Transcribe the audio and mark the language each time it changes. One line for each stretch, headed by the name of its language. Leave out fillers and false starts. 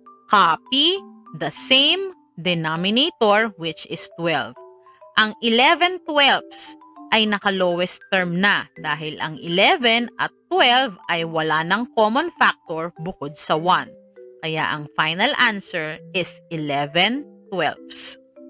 English: Copy the same denominator which is 12.
Filipino: Ang 11 twelfths ay naka-lowest term na dahil ang 11 at 12 ay wala ng common factor bukod sa 1. Kaya ang
English: final answer is 11 twelfths.